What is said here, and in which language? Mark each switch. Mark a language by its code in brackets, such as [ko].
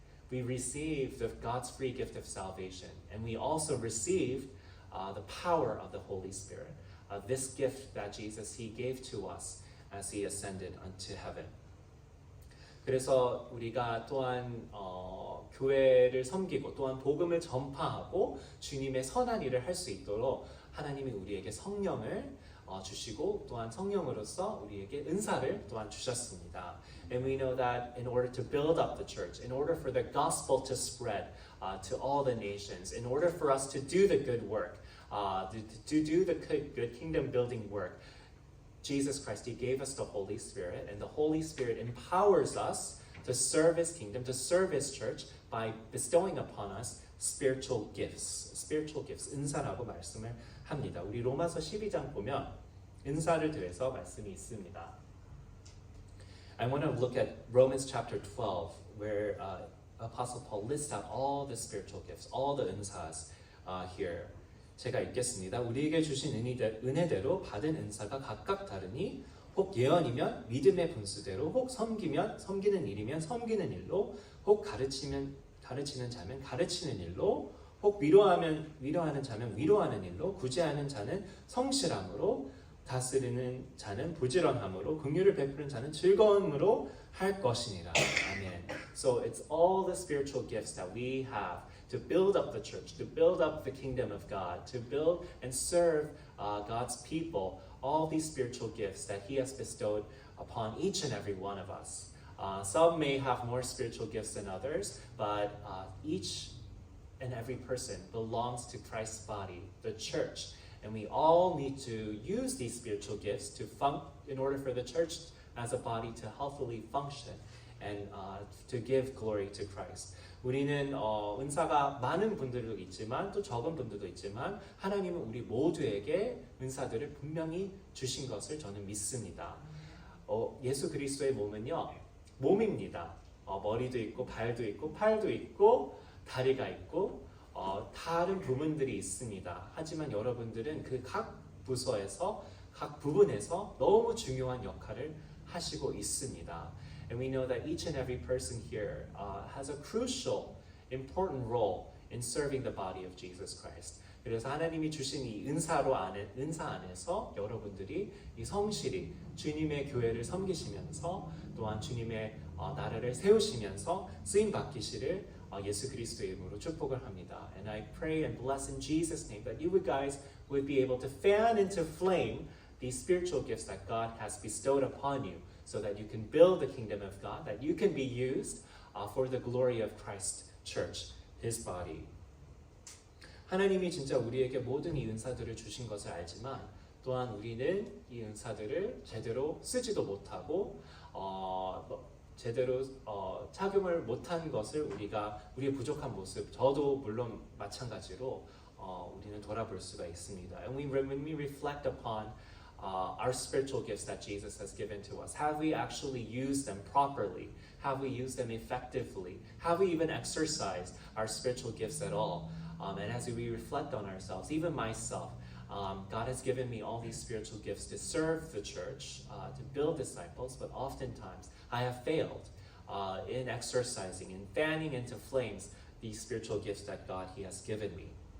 [en] We receive God's free gift of salvation, and we also receive the power of the Holy Spirit. This gift that Jesus, He gave to us as He ascended unto heaven. [ko] 그래서 우리가 또한 교회를 섬기고 또한 복음을 전파하고 주님의 선한 일을 할 수 있도록 하나님이 우리에게 성령을 주시고 또한 성령으로서 우리에게 은사를 또한 주셨습니다. [en] And we know that in order to build up the church, in order for the gospel to spread to all the nations, in order for us to do the good work, to do the good kingdom building work, Jesus Christ, He gave us the Holy Spirit, and the Holy Spirit empowers us to serve His kingdom, to serve His church by bestowing upon us spiritual gifts, [ko] 은사라고 말씀을 합니다. 우리 로마서 12장 보면 은사를 대해서 말씀이 있습니다. [en] I want to look at Romans chapter 12, where Apostle Paul lists out all the spiritual gifts, all the 은사s here. [ko] 제가 읽겠습니다. 우리에게 주신 은혜대로 받은 은사가 각각 다르니 혹 예언이면 믿음의 분수대로, 혹 섬기면 섬기는 일이면 섬기는 일로, 혹 가르치는 자면 가르치는 일로, 혹 위로하는 자면 위로하는 일로, 구제하는 자는 성실함으로, 다스리는 자는 부지런함으로, 긍휼을 베푸는 자는 즐거움으로 할 것이니라. 아멘. [en] So it's all the spiritual gifts that we have to build up the church, to build up the kingdom of God, to build and serve God's people. All these spiritual gifts that He has bestowed upon each and every one of us. Some may have more spiritual gifts than others, but each and every person belongs to Christ's body, the church. And we all need to use these spiritual gifts in order for the church as a body to healthily function and to give glory to Christ. [ko] 우리는 은사가 많은 분들도 있지만 또 적은 분들도 있지만 하나님은 우리 모두에게 은사들을 분명히 주신 것을 저는 믿습니다. 예수 그리스도의 몸은요, 몸입니다. 머리도 있고 발도 있고 팔도 있고 다리가 있고 다른 부분들이 있습니다. 하지만 여러분들은 그 각 부서에서 각 부분에서 너무 중요한 역할을 하시고 있습니다. [en] And we know that each and every person here has a crucial, important role in serving the body of Jesus Christ. [ko] 그래서 하나님이 주신 이 은사 안에서 여러분들이 이 성실히 주님의 교회를 섬기시면서 또한 주님의 나라를 세우시면서 쓰임 받기시를 예수 그리스도의 이름으로 축복을 합니다. [en] And I pray and bless in Jesus' name that you guys would be able to fan into flame these spiritual gifts that God has bestowed upon you, so that you can build the kingdom of God, that you can be used for the glory of Christ's church, His body. [ko] 하나님이 진짜 우리에게 모든 이 은사들을 주신 것을 알지만 또한 우리는 이 은사들을 제대로 쓰지도 못하고 제대로 착용을 못한 것을 우리의 부족한 모습, 저도 물론 마찬가지로 우리는 돌아볼 수가 있습니다. [en] And when we reflect upon our spiritual gifts that Jesus has given to us, have we actually used them properly? Have we used them effectively? Have we even exercised our spiritual gifts at all? And as we reflect on ourselves, even myself, God has given me all these spiritual gifts to serve the church, to build disciples, but oftentimes I have failed in exercising and fanning into flames these spiritual gifts that God He has given me.